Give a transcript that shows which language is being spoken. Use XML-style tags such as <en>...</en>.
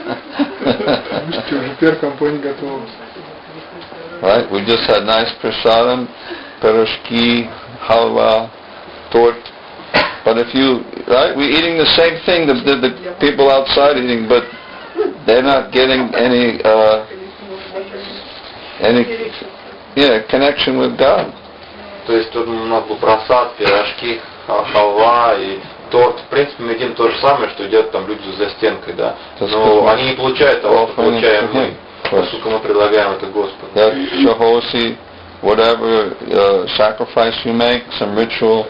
<ru>Теперь компания готова.</ru> <en>Right? We just had nice prasadam, piroshki, halwa, tort. But if you, right, we're eating the same thing the people outside eating, but they're not getting any connection with God.</en> <ru>То есть тут у нас был просад, пирожки, халва и торт. В принципе, мы едим то же самое, что едят там люди за стенкой, да. Но они не получают того, что получаем мы, поскольку мы предлагаем это Господу.</ru> <en>Whatever sacrifice you make, some ritual.</en>